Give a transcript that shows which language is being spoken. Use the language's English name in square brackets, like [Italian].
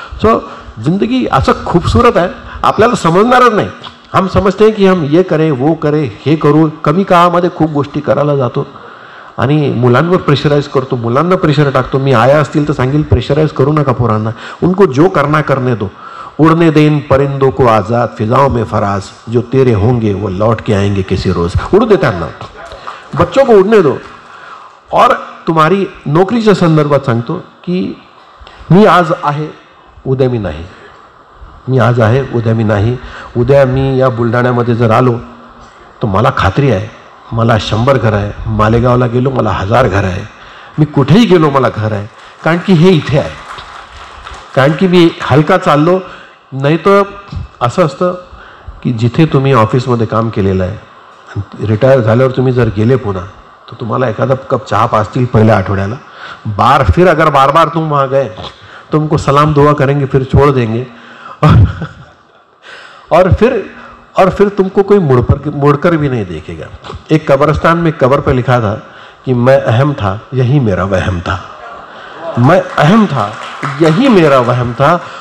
[Marathi] So जिंदगी असं खूबसूरत आहे, आपल्याला समजणारच नाही. [Hindi] हम समजते हैं कि हम ये करें वो करें [Marathi] हे करू. कमी काळामध्ये खूप गोष्टी करायला जातो आणि मुलांवर प्रेशराइज करतो, मुलांना प्रेशर टाकतो. मी आया असतील तर सांगेल प्रेशराइज करू नका पोरांना, [Hindi] उनको जो करना करने दो. उड़ने दे इन परिंदों को आज़ाद, फिजाओं में फराज, जो तेरे होंगे वो लौट के आएंगे किसी रोज. [Marathi] उड़ू दे त्यांना, [Hindi] बच्चों को उड़ने दो. और तुम्हारी [Marathi] नोकरीच्या संदर्भात सांगतो की मी आज आहे उद्या मी नाही, मी आज आहे उद्या मी नाही. उद्या मी या बुलढाण्यामध्ये जर आलो तो मला खात्री आहे मला 100 घर आहे, मालेगावला गेलो मला 1000 घर आहे, मी कुठेही गेलो मला घर आहे, कारण की हे इथे आहे, कारण की मी हलका चाललो. नाही तर असं असतं की जिथे तुम्ही ऑफिसमध्ये काम केलेलं आहे रिटायर झाल्यावर तुम्ही जर गेले पुन्हा तो तुम्हाला एखादा कप चहा पाजतील पहिल्या आठवड्याला, [Hindi] फिर अगर बार बार तुम वहाँ गए तुमको सलाम दुआ करेंगे, फिर छोड़ देंगे और फिर तुमको कोई मुड़कर भी नहीं देखेगा. एक कब्रिस्तान में कब्र पे लिखा था कि मैं अहम था यही मेरा वहम था, मैं अहम था यही मेरा वहम था.